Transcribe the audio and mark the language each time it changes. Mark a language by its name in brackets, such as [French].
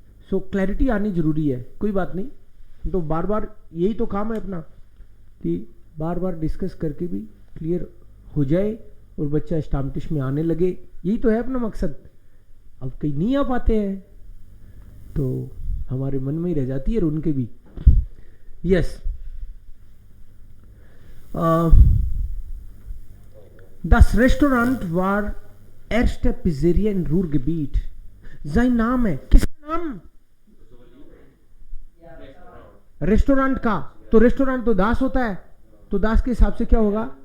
[Hindi] सो clarity आनी जरूरी है, कोई बात नहीं। तो बार बार यही तो काम है अपना, कि बार बार डिस्कस करके भी क्लियर हो जाए और बच्चा स्टाम्टिश में आने लगे, यही तो है अपना मकसद। अब कहीं नहीं आ पाते हैं तो हमारे मन में ही रह जाती है, और उनके भी। [German] यस, das Restaurant war erste Pizzeria in Ruhrgebiet। [Hindi] sein नाम है, किसका नाम? रेस्टोरेंट का। तो रेस्टोरेंट तो दास होता है, तो दास के हिसाब से क्या होगा?